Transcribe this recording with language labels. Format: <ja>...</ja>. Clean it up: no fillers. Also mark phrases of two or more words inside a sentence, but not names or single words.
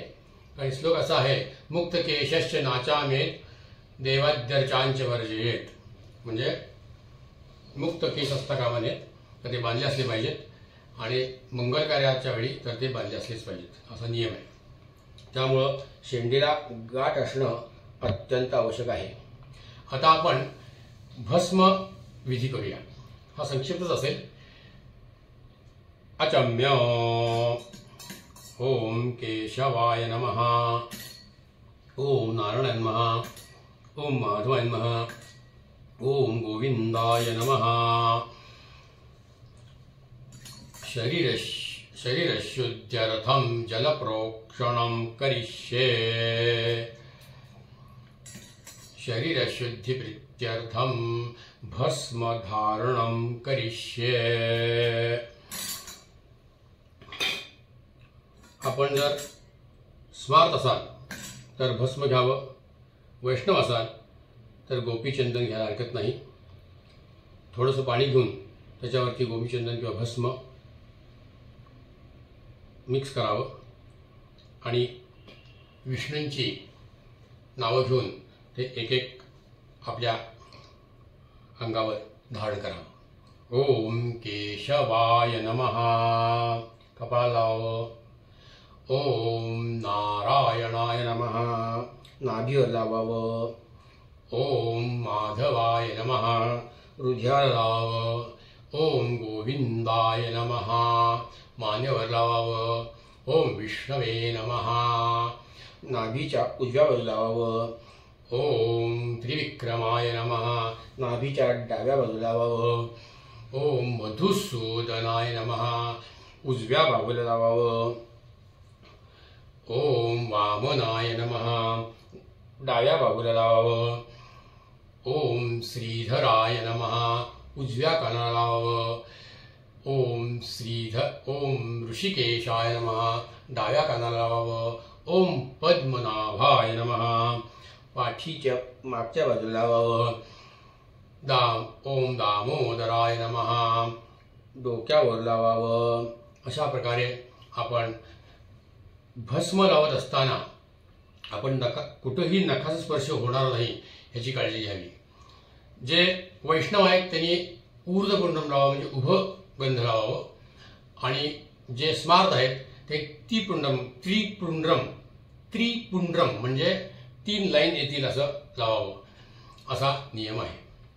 <mr>आणि श्लोक असा आहे,</mr> <sa>मुक्त केशश्च नाचामेत देवाद्यर्चांच वर्जयेत,</sa> <mr>म्हणजे मुक्त केस असता कामा नयेत, तर ते बांधले असले पाहिजेत आणि मंगल कार्याच्या वेळी तर ते बांधले असलेच पाहिजेत असा नियम आहे। त्यामुळं शेंडीला गाठ असणं अत्यंत आवश्यक आहे। आता आपण भस्म विधी करूया। हा संक्षिप्तच असेल।</mr> <sa>अचम्य ओम केशवाय नमः, ओम नारायणाय नमः, ओम माधवाय नमः, ओम गोविंदाय नमः। शरीरशुद्ध्यर्थं जलप्रोक्षणं करिष्ये, शरीरशुद्धिप्रीत्यर्थं भस्मधारणं करिष्ये।</sa> <mr>आपण जर स्मार्त असाल तर भस्म घ्यावं, वैष्णव असाल तर गोपीचंदन घ्यायला हरकत नाही। थोडंसं पाणी घेऊन त्याच्यावरती गोपीचंदन किंवा भस्म मिक्स करावं आणि विष्णूंची नावं घेऊन ते एक एक आपल्या अंगावर धारण करावं।</mr> <sa>ओम केशवाय नमः</sa> <mr>कपाळाला लावावं।</mr> <sa>ओम नारायणाय नमः</sa> <mr>नाभीवर लावावं।</mr> <sa>ओम माधवाय नमः</sa> <mr>हृदयाला लावावं।</mr> <sa>ओम गोविंदाय नमः</sa> <mr>मानेवर लावावं।</mr> <sa>ओम विष्णवे नमः</sa> <mr>नाभीच्या उजव्या बाजूला लावावं।</mr> <sa>ओम त्रिविक्रमाय नमः</sa> <mr>नाभीच्या डाव्या बाजूला लावावं।</mr> <sa>ओम मधुसूदनाय नमः</sa> <mr>उजव्या बाजूला लावावं।</mr> <sa>ओम वामनाय नमः</sa> <mr>डाव्या बाजूला लावावं।</mr> <sa>ओम श्रीधराय नमः</sa> <mr>उजव्या कानाला लावावं।</mr> <sa>ओम ऋषिकेशाय नमः</sa> <mr>डाव्या कानाला लावावं।</mr> <sa>ओम पद्मनाभाय नमः</sa> <mr>पाठीच्या मागच्या बाजूला लावावं।</mr> <sa>ओम दामोदराय नमः</sa> <mr>डोक्यावर लावावं। अशा प्रकारे आपण भस्म लावत असताना आपण कुठेही नखाचा स्पर्श होणार नाही याची काळजी घ्यावी। जे वैष्णव आहेत त्यांनी ऊर्ध्वपुंड्रम लावावं, म्हणजे उभं गंध लावावं, आणि जे स्मार्त आहेत ते त्रिपुंड्रम म्हणजे 3 लाईन येतील असं लावावं असा नियम आहे।</mr>